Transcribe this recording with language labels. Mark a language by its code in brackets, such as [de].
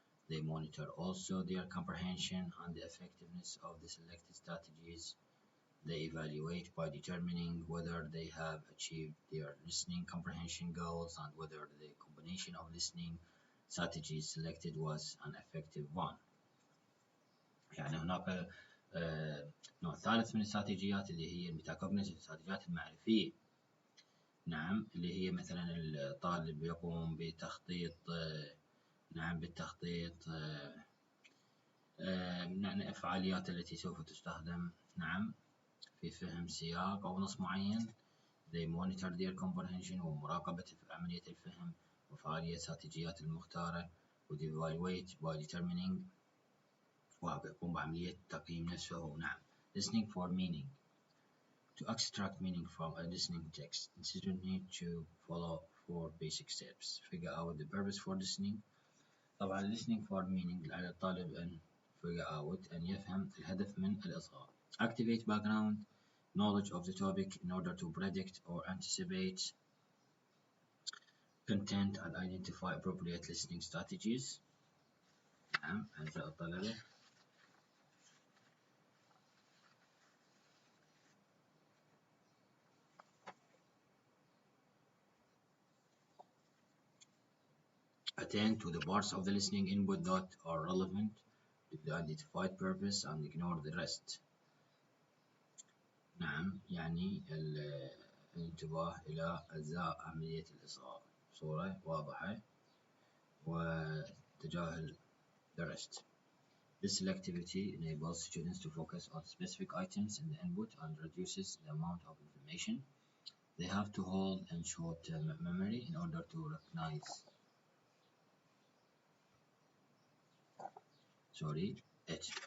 [en] They monitor also their comprehension and the effectiveness of the selected strategies. They evaluate by determining whether they have achieved their listening comprehension goals and whether the combination of listening strategies selected was an effective one. [ar] يعني هناك نوع ثالث من الاستراتيجيات اللي هي الميتاكوجنيتيف، الاستراتيجيات المعرفية. اللي هي مثلا الطالب يقوم بتخطيط بالتخطيط الفعاليات التي سوف تستخدم في فهم سياق أو نص معين. [en] They monitor their comprehension [ar] ومراقبة عملية الفهم وفعالية استراتيجيات المختارة. و [en] evaluate by determining [ar] ويقوم بعملية تقييم نفسه. [en] Listening for meaning. To extract meaning from a listening text, the student need to follow 4 basic steps. Figure out the purpose for listening. [ar] طبعا listening for meaning على الطالب أن [en] figure out [ar] أن يفهم الهدف من الإصغاء. [en] Activate background knowledge of the topic in order to predict or anticipate content and identify appropriate listening strategies. [ar] نعم أعزائي الطلبة. [en] Attend to the parts of the listening input that are relevant to the identified purpose and ignore the rest. [ar] نعم يعني الانتباه إلى أجزاء عملية الإصغاء بصورة واضحة وتجاهل [en] the rest. This selectivity enables students to focus on specific items in the input and reduces the amount of information they have to hold in short-term memory in order to recognize it.